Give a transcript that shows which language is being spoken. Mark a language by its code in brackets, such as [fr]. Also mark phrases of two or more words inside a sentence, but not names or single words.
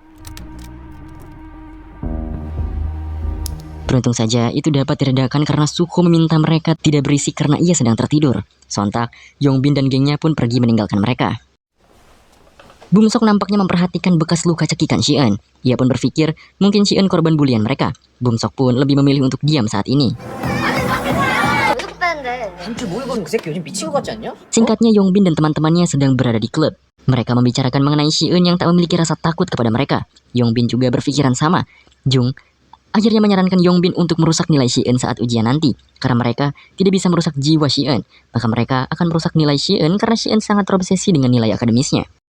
[id] Beruntung saja itu dapat diredakan karena Suho meminta mereka tidak berisik karena ia sedang tertidur. Sontak, Yongbin dan gengnya pun pergi meninggalkan mereka. Bumsok nampaknya memperhatikan bekas luka cekikan Shi-eun. Ia pun berpikir mungkin Shi-eun korban bulian mereka. Bumsok pun lebih memilih untuk diam saat ini. [ko] 왜 빼는데? 한줄 모의 거는 그 새끼 요즘 미친 거 같지 않냐? [id] Singkatnya, Yongbin dan teman-temannya sedang berada di klub. Mereka membicarakan mengenai Shi-eun yang tak memiliki rasa takut kepada mereka. Yongbin juga berpikiran sama. Jung akhirnya menyarankan Yongbin untuk merusak nilai Shi-eun saat ujian nanti. Karena mereka tidak bisa merusak jiwa Shi-eun, maka mereka akan merusak nilai Shi-eun karena Shi-eun sangat terobsesi dengan nilai akademisnya.